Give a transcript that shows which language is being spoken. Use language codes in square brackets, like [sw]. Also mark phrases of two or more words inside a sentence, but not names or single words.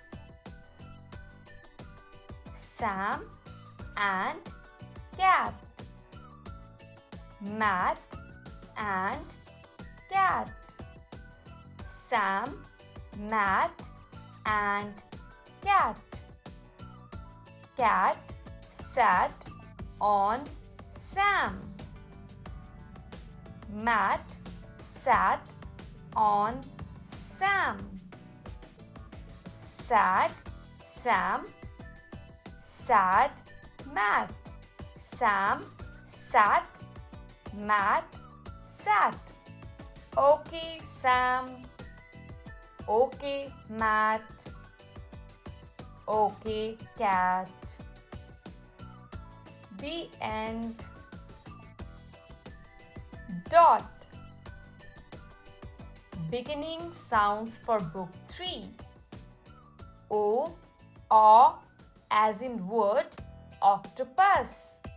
[en] Sam and cat. Mat and cat. Sam, mat and cat. Cat sat on Sam. Mat sat on Sam. Sad Sam, sad mat. Sam sat, mat sat. Okay Sam, okay mat, okay cat. The end. Dot. Beginning sounds for Book 3. O, as in word, octopus.